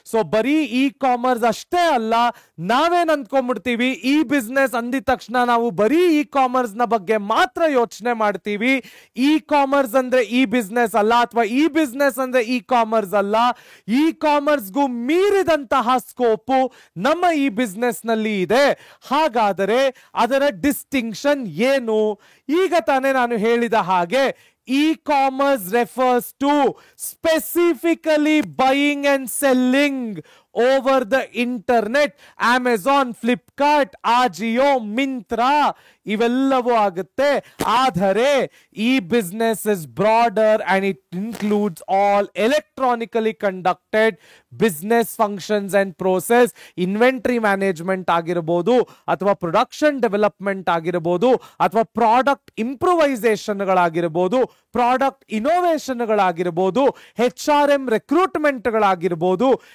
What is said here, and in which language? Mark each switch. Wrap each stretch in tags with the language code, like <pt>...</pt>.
<kn>So ಬರೀ E commerce ಅಷ್ಟೇ ಅಲ್ಲ. ನಾವೇನ್ ಅಂದ್ಕೊಂಡ್ಬಿಡ್ತೀವಿ, ಈ ಬಿಸ್ನೆಸ್ ಅಂದಿದ ತಕ್ಷಣ ನಾವು ಬರೀ ಇ ಕಾಮರ್ಸ್ ನ ಬಗ್ಗೆ ಮಾತ್ರ ಯೋಚನೆ ಮಾಡ್ತೀವಿ. ಇ ಕಾಮರ್ಸ್ ಅಂದ್ರೆ ಈ ಬಿಸ್ನೆಸ್ ಅಲ್ಲ, ಅಥವಾ ಈ ಬಿಸ್ನೆಸ್ ಅಂದ್ರೆ ಇ ಕಾಮರ್ಸ್ ಅಲ್ಲ. ಇ ಕಾಮರ್ಸ್ಗೂ ಮೀರಿದಂತಹ ಸ್ಕೋಪು ನಮ್ಮ ಈ ಬಿಸ್ನೆಸ್ ನಲ್ಲಿ ಇದೆ. ಹಾಗಾದರೆ ಅದರ ಡಿಸ್ಟಿಂಕ್ಷನ್ ಏನು? ಈಗ ತಾನೇ ನಾನು ಹೇಳಿದ ಹಾಗೆ</kn> <en>e-commerce refers to specifically buying and selling over the internet.</en> <kn>Amazon, Flipkart, Ajio, Myntra ಇವೆಲ್ಲವೂ ಆಗುತ್ತೆ. ಆದರೆ</kn> <en>ಈ business is broader and it includes all electronically conducted business functions and process.</en> <kn>Inventory management ಆಗಿರಬಹುದು, ಅಥವಾ ಪ್ರೊಡಕ್ಷನ್ ಡೆವಲಪ್ಮೆಂಟ್ ಆಗಿರಬಹುದು, ಅಥವಾ product ಇಂಪ್ರೂವೈಸೇಷನ್ಗಳಾಗಿರಬಹುದು, product ಇನೋವೇಷನ್ಗಳಾಗಿರಬಹುದು, HRM ರಿಕ್ರೂಟ್ಮೆಂಟ್ಗಳಾಗಿರಬಹುದು.</kn>